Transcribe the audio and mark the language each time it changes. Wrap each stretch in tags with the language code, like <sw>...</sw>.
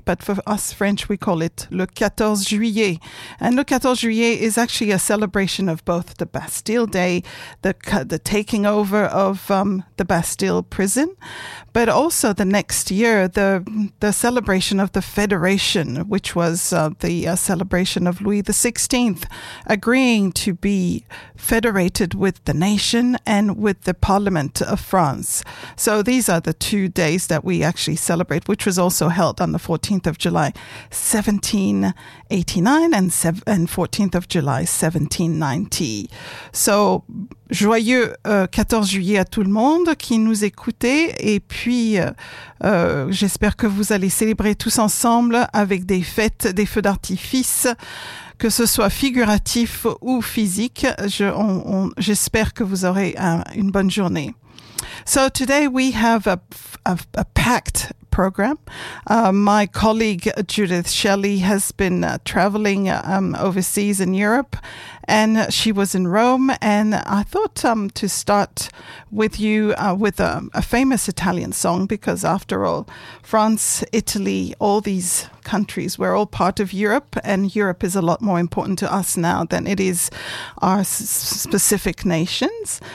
<en>But for us French, we call it Le 14 Juillet. And Le 14 Juillet is actually a celebration of both the Bastille Day, the taking over of the Bastille prison, but also the next year, the celebration of the Federation, which was the celebration of Louis XVI agreeing to be federated with the nation and with the Parliament of France. So these are the 2 days that we actually celebrate, which was also held on the 14th of July, 1789, and 14th of July, 1790.</en> <fr>So, joyeux 14 juillet à tout le monde qui nous écoutez. Et puis, j'espère que vous allez célébrer tous ensemble avec des fêtes, des feux d'artifice, que ce soit figuratif ou physique. J'espère que vous aurez une bonne journée.</fr> <en>So, today we have a packed program. My colleague Judith Shelley has been traveling overseas in Europe, and she was in Rome. And I thought to start with you with a famous Italian song, because after all, France, Italy, all these countries, we're all part of Europe, and Europe is a lot more important to us now than it is our specific nations.</en>